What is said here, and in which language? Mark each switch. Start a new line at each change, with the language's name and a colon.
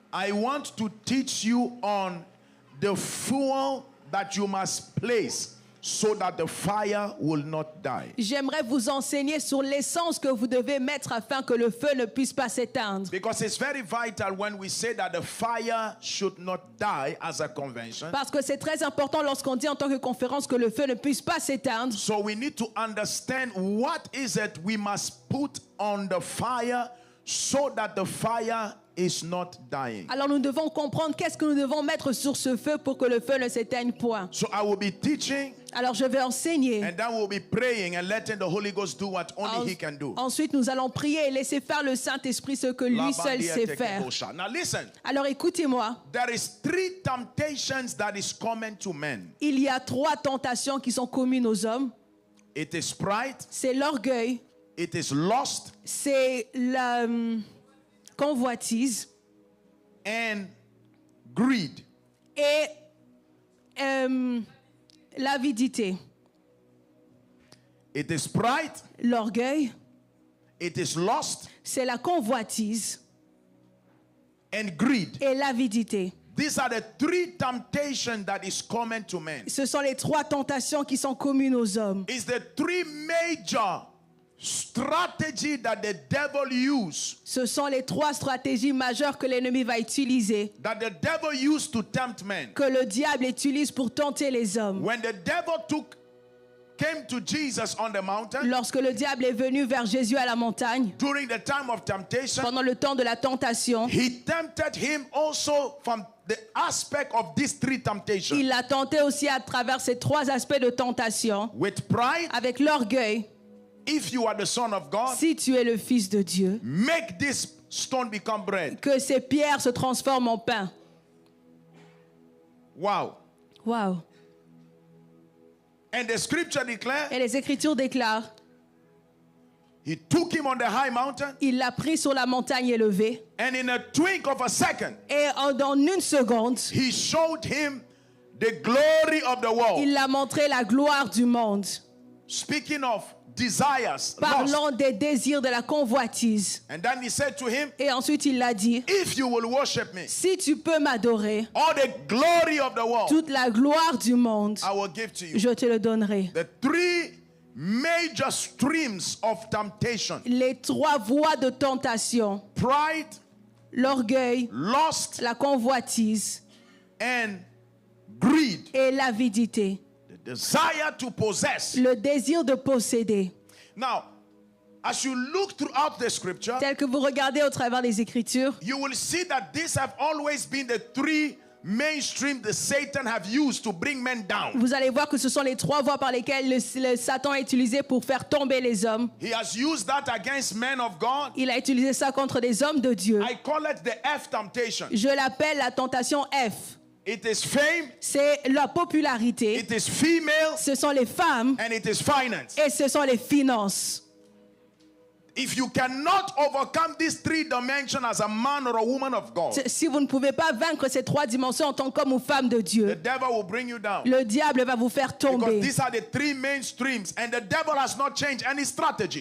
English: I want to teach you on the fuel that you must place so that the fire will not die.
French: j'aimerais vous enseigner sur l'essence que vous devez mettre afin que le feu ne puisse pas s'éteindre.
English: Because it's very vital when we say that the fire should not die as a convention.
French: Parce que c'est très important lorsqu'on dit en tant que conférence que le feu ne puisse pas s'éteindre.
English: So we need to understand what is it we must put on the fire so that the fire is not dying.
French: Alors nous devons comprendre qu'est-ce que nous devons mettre sur ce feu pour que le feu ne s'éteigne point.
English: So I will be teaching,
French: Alors je vais enseigner.
English: and then we'll be praying and letting the Holy Ghost do what only He can do.
French: Ensuite nous allons prier et laisser faire le Saint-Esprit ce que lui seul sait faire.
English: Now listen,
French: Alors écoutez-moi,
English: there is 3 temptations that is common to men.
French: il y a 3 tentations qui sont communes aux hommes.
English: It is pride,
French: C'est l'orgueil,
English: it is lust,
French: c'est la convoitise
English: and greed.
French: et l'avidité.
English: It is pride,
French: L'orgueil,
English: it is lust,
French: c'est la convoitise
English: and greed.
French: et l'avidité.
English: These are the 3 temptations that is common to men.
French: Ce sont les 3 tentations qui sont communes aux hommes.
English: It's the 3 major strategy that the devil use,
French: Ce sont les 3 stratégies majeures que l'ennemi va utiliser,
English: that the devil used to tempt men.
French: que le diable utilise pour tenter les hommes.
English: When the devil came to Jesus on the mountain,
French: Lorsque le diable est venu vers Jésus à la montagne,
English: during the time of temptation,
French: pendant le temps de la tentation,
English: he tempted him also from the aspect of these 3 temptations.
French: il l'a tenté aussi à travers ces 3 aspects de tentation,
English: With pride,
French: avec l'orgueil.
English: if you are the Son of God,
French: Si tu es le Fils de Dieu,
English: make this stone become bread.
French: que ces pierres se transforment en pain.
English: Wow.
French: Waouh!
English: And the scripture declares,
French: Et les Écritures déclarent,
English: he took him on the high mountain,
French: il l'a pris sur la montagne élevée,
English: and in a twink of a second,
French: et en une seconde,
English: he showed him the glory of the world.
French: il a montré la gloire du monde,
English: Speaking of desires, lust.
French: parlant des désirs de la convoitise.
English: And then he said to him,
French: Et ensuite il a dit,
English: if you will worship me,
French: si tu peux m'adorer,
English: all the glory of the world
French: toute la gloire du monde,
English: I will give to you.
French: je te le donnerai.
English: The 3 major streams of temptation:
French: Les 3 voies de tentation,
English: pride,
French: l'orgueil,
English: lust,
French: la convoitise
English: and greed.
French: et l'avidité,
English: The desire to possess.
French: le désir de posséder.
English: Now, as you look throughout the scripture,
French: Tel que vous regardez au travers des Écritures,
English: you will see that these have always been the 3 mainstream that Satan have used to bring men down.
French: vous allez voir que ce sont les 3 voies par lesquelles le Satan a utilisé pour faire tomber les hommes.
English: He has used that against men of God.
French: Il a utilisé ça contre des hommes de Dieu.
English: I call it the F temptation.
French: Je l'appelle la tentation F.
English: It is fame,
French: C'est la popularité,
English: it is female,
French: ce sont les femmes
English: and it is finance.
French: et ce sont les finances.
English: If you cannot overcome these 3 dimensions as a man or a woman of God,
French: Si vous ne pouvez pas vaincre ces 3 dimensions en tant qu'homme ou femme de
English: the
French: Dieu,
English: devil will bring you down.
French: le diable va vous faire
English: Because
French: tomber.
English: these are the 3 main streams, and the devil has not changed any strategy.